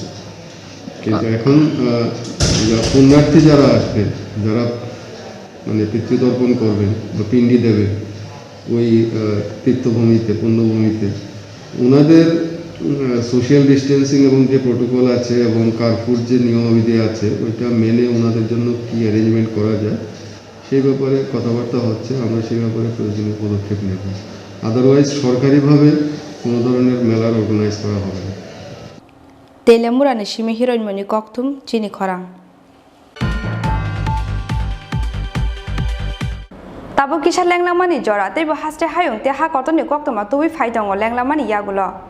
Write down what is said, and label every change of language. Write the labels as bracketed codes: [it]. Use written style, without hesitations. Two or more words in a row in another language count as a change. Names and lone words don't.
[bn] কিন্তু এখন পুণ্যার্থী যারা আসবেন, যারা মানে পিতৃতর্পণ করবেন বা পিণ্ডি দেবেন ওই তীর্থভূমিতে পুণ্যভূমিতে, ওনাদের [en] social distancing [bn] এবং যে প্রোটোকল আছে এবং কারফুর যে নিয়মাবলী আছে ওইটা মেনে ওনাদের জন্য কী অ্যারেঞ্জমেন্ট করা যায় সেই ব্যাপারে কথাবার্তা হচ্ছে। আমরা সেই ব্যাপারে প্রয়োজনীয় পদক্ষেপ নেব। আদারওয়াইজ সরকারিভাবে কোনো ধরনের মেলার অর্গানাইজ করা হবে না। [trp] Telamura ni simi hiroinmoni Koktwma Tini khorang Tabo kisha lenglamani jora teibo haste hayung te ha kotoni Koktwma tubi phaitongo lenglamani yagulo